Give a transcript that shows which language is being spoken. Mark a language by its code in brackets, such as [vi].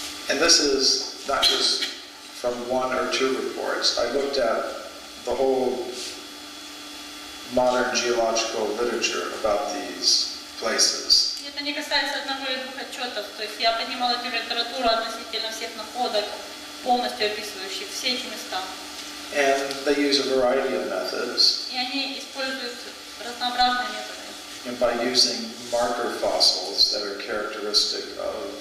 [en] And this is not just from one or two reports. I looked at the whole modern geological literature about these places. [ru] Это не касается одного или двух отчетов, то есть я поднимала эту литературу относительно всех находок, полностью описывающих все эти места. [en] And they use a variety of methods. [ru] И они используют разнообразные методы. [en] And by using marker fossils that are characteristic of